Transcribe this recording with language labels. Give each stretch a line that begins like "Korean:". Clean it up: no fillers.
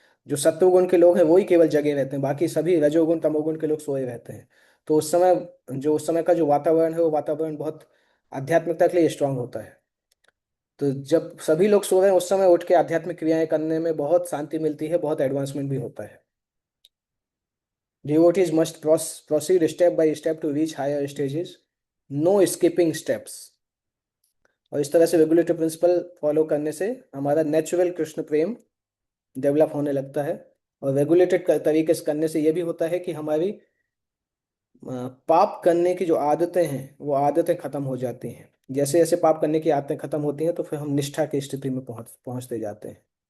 Hindi: जो सत्वगुण के लोग हैं वही केवल जगे रहते हैं, बाकी सभी रजोगुण तमोगुण के लोग सोए रहते हैं। तो उस समय का जो वातावरण है वो वातावरण बहुत आध्यात्मिकता के लिए स्ट्रांग होता है। तो जब सभी लोग सो रहे हैं उस समय उठ के आध्यात्मिक क्रियाएं करने में बहुत शांति मिलती है, बहुत एडवांसमेंट भी होता है।
English: Devotees must proceed step by step to reach higher stages, no skipping steps।
Hindi: और इस तरह से रेगुलेटरी प्रिंसिपल फॉलो करने से हमारा नेचुरल कृष्ण प्रेम डेवलप होने लगता है। और रेगुलेटेड तरीके से करने से ये भी होता है कि हमारी पाप करने की जो आदतें हैं वो आदतें खत्म हो जाती हैं। जैसे जैसे पाप करने की आदतें खत्म होती हैं तो फिर हम निष्ठा की स्थिति में पहुंचते जाते हैं।